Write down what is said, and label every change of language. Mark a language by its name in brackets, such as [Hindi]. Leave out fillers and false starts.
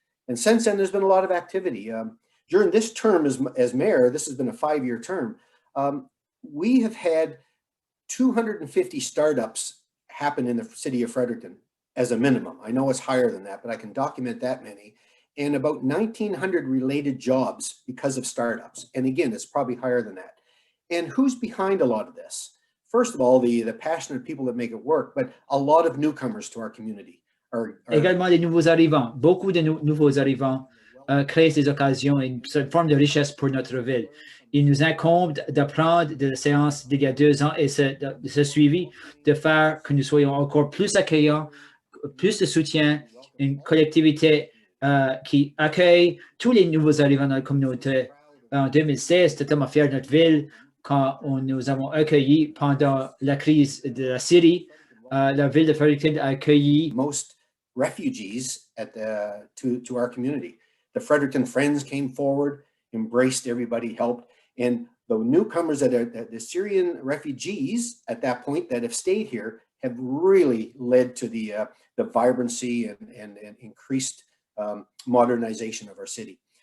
[English] And since then, there's been a lot of activity. During this term as mayor, this has been a 5-year term, we have had 250 startups happen in the city of Fredericton as a minimum. I know it's higher than that, but I can document that many. And about 1,900 related jobs because of startups. And again, it's probably higher than that. And who's behind a lot of this? First of all, the passionate people that make it work, but a lot of newcomers to our community. [French] Également des nouveaux arrivants. Beaucoup de nouveaux arrivants créent des occasions et une forme de richesse pour notre ville. Il nous incombe d'apprendre de la séance d'il y a 2 ans et de ce suivi, de faire que nous soyons encore plus accueillants, plus de soutien, une collectivité qui accueille tous les nouveaux arrivants dans la communauté. En 2016, j'étais tellement fier de notre ville quand nous avons accueilli pendant la crise de la Syrie. La ville de Fredericton a accueilli [English] most refugees to our community. The Fredericton Friends came forward, embraced everybody, helped, and the newcomers the Syrian refugees at that point that have stayed here have really led to the vibrancy and increased modernization of our city.